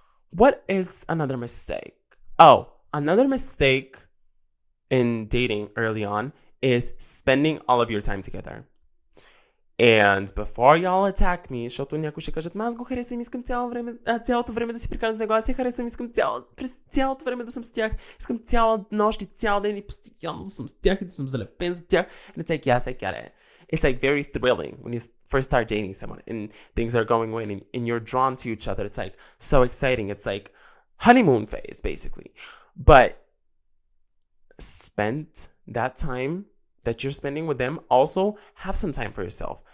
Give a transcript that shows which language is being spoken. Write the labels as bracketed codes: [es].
[en] What is another mistake? Oh, another mistake in dating early on is spending all of your time together. And before y'all attack me, [bg] защото някои ще кажат, аз го харесвам, искам цялото време да си прекарам с него, аз я харесвам, искам през цялото време да съм с тях, искам цяла нощ и цял ден и постоянно да съм с тях и да съм залепен за тях. [en] And it's like, yes, I get it. It's like very thrilling when you first start dating someone and things are going well and you're drawn to each other. It's like so exciting. It's like honeymoon phase, basically. But spend that time that you're spending with them, also have some time for yourself.